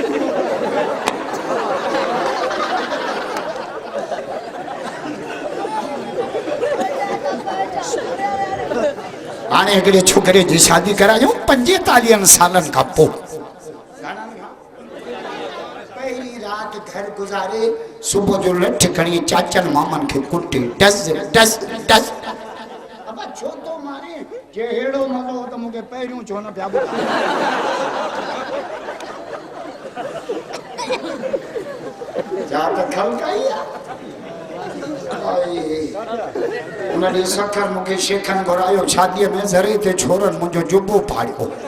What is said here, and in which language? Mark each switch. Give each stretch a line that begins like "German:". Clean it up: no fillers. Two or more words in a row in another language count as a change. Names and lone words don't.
Sindhi: हाणे हिकिड़े छोकिरे जी शादी करायूं 45 सालनि खां पोइ पहिरीं राति घर गुज़ारे सुबुह जो लठ खणी चाचनि मामनि खे कुटे डस डस डस अब छो तो मारे जे हेड़ो मज़ो हो त मूंखे पहिरियों छो न पिया ॿुधायो जा त खलकाई उन ॾींहुं सखर मूंखे शेखनि घुरायो शादीअ में ज़रे ते छोरनि मुंहिंजो जुबो फाड़ियो